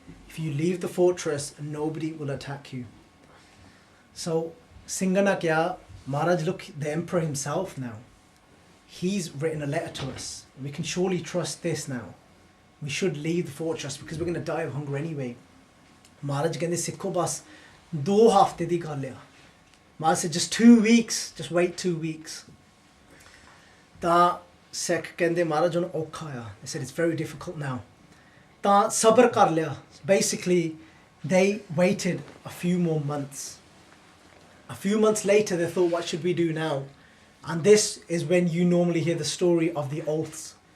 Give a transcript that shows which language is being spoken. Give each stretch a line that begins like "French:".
English: If you leave the fortress, nobody will attack you. So
Punjabi: Singhana kya,
English: Maharaj, look, the emperor himself now, he's written a letter to us. We can surely trust this now. We should leave the fortress because we're going to die of hunger anyway.
Punjabi: Maharaj ਕਹਿੰਦੇ ਸਿੱਖੋ ਬਸ 2 ਹਫ਼ਤੇ ਦੀ ਗੱਲ ਆ.
English: Maharaj said just 2 weeks, just wait 2 weeks.
Punjabi: ਤਾਂ ਸਿੱਖ ਕਹਿੰਦੇ ਮਹਾਰਾਜ ਹੁਣ ਔਖਾ ਆ.
English: They said it's very difficult now.
Punjabi: ਤਾਂ ਸਬਰ ਕਰ ਲਿਆ.
English: Basically they waited a few more months. A few months later they thought, what should we do now? And this is when you normally hear the story of the oaths.